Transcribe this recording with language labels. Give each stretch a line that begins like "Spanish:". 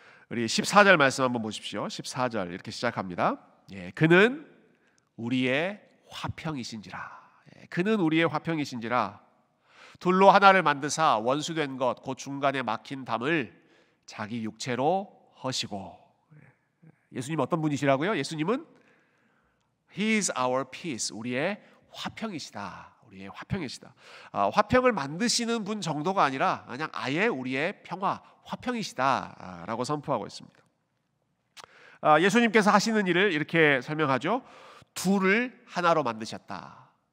Korean: 우리 14절 말씀 한번 보십시오. 14절 이렇게 시작합니다. 그는 우리의 화평이신지라. 그는 우리의 화평이신지라. 둘로 하나를 만드사 원수된 것 곧 중간에 막힌 담을 자기 육체로 허시고. 예수님 어떤 분이시라고요?
English: 예수님은 He is our peace.
Korean: 우리의 화평이시다. 우리의 화평이시다. 화평을 만드시는 분 정도가 아니라 그냥 아예 우리의 평화, 화평이시다라고 선포하고 있습니다. 예수님께서 하시는 일을 이렇게 설명하죠. 둘을 하나로 만드셨다.